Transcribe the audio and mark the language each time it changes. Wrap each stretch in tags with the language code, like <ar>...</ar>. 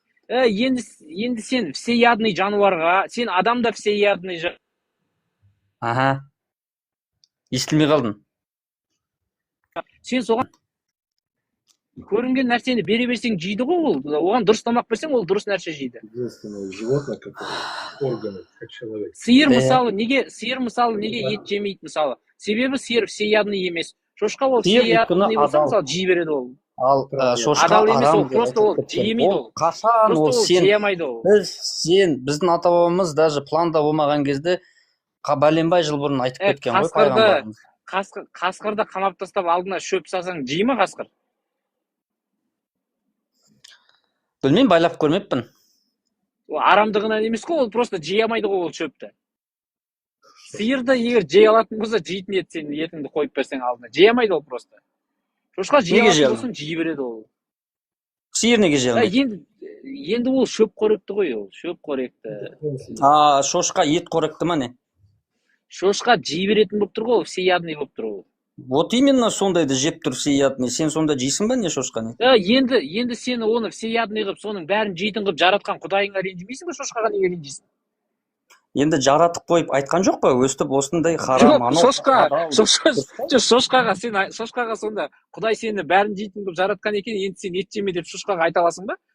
<kk>Енді сен всеядный жануарға, сен адам да всеядный жануар. Естілмей қалдың. Сен соған Көрінген нәрсені бере берсең жейді ғой ол. Оған дұрыс тамақ берсең, ол дұрыс нәрсе жейді.</kk> <ru>Единственное животное, которое органы, как человек.</ru> <kk>Сиыр мысалы неге ет жемейді мысалы? Себебі сиыр всеядный емес. Шошқа ол всеядный болса, мысалы жей береді ол. Ал шошқа Адал емес, ол арам просто ол жемейді ол. Қашан ол сен жемейді ол. біздің ата бабамыз даже планда болмаған кезде бәленбай жыл бұрын айтып кеткен ғой пайғамбарымыз. Қасқырды қамап тастап алдына шөп салсаң жей ма қасқыр? Білмеймін, байлап көрмеппін. Ол арамдығынан емес қой, ол просто жей алмайды ғой ол шөпті. Сиырды егер жей алатын болса, жейтін еді сен етіңді қойып берсең алдына. Жей алмайды ол просто. Шошқа жей алатын болсын, жей береді ол. Сиыр неге жей алмайды? Енді ол шөп қоректі ғой ол, шөп қоректі. Шошқа ет қоректі ма не? Шошқа жей беретін болып тұр ғой, ол всеядный болып тұр ол.</kk> <ru>Вот именно</ru> <kk>сондайды жеп тұр всеядный. Сен сонда жейсің ба не шошқаны? Енді сені оны всеядный қылып, соның бәрін жейтін қылып жаратқан Құдайыңа ренжімейсің ба, шошқаға неге ренжисің? Енді жаратып қойып айтқан жоқ па? Өстіп осындай харам анау. Шошқаға сонда Құдай сені бәрін жейтін қылып жаратқан екен, енді сен ет жеме деп шошқаға айта аласың ба?</kk>